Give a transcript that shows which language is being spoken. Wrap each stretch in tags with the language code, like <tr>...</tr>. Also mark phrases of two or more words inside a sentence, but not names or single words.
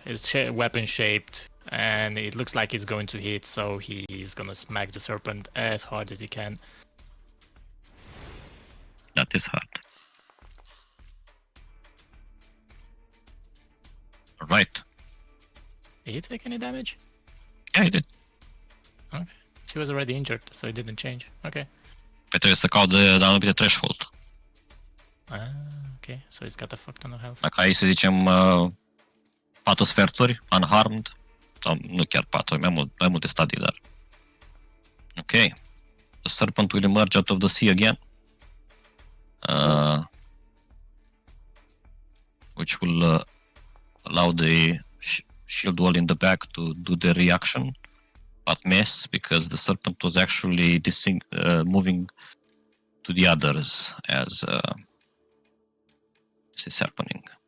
<en>It's weapon shaped, and it looks like it's going to hit, so he's gonna smack the serpent as hard as he can. That is hard. Right. Did he take any damage? Yeah, he did. He was already injured, so it didn't change. Okay.</en> <ro>Păi trebuie să caut de anumite threshold.</ro> <en>Okay, so he's got a fuck ton of health.</en> <ro>Dacă ai, să zicem, 4 sferturi, unharmed, sau nu chiar 4, mai multe stadii, dar...</ro> <en>Ok. The serpent will emerge out of the sea again. Which will allow the shield wall in the back to do the reaction, but miss because the serpent was actually moving to the others as this is happening.</en>